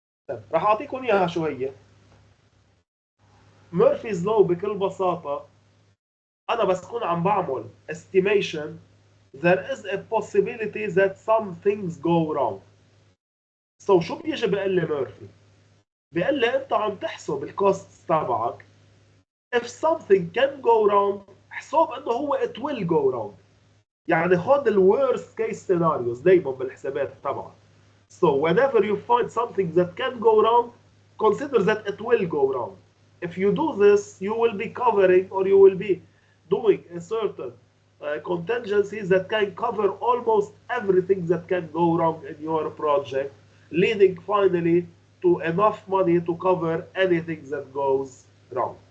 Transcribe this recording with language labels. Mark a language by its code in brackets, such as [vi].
[ar] راح اعطيكم اياها شو هي. [en] Murphy's law [ar] بكل بساطة أنا بس كون عم بعمل [en] estimation there is a possibility that some things go wrong. [ar] So شو بيجي بيقول لي ميرفي؟ بيقول لي أنت عم تحسب الكوست تبعك [en] if something can go wrong [ar] حسب إنه هو [en] it will go wrong. [ar] يعني خد ال [en] worst case scenarios [ar] دايما بالحسابات تبعك. [en] So whenever you find something that can go wrong consider that it will go wrong. If you do this you will be covering or you will be doing a certain contingencies that can cover almost everything that can go wrong in your project, leading finally to enough money to cover anything that goes wrong.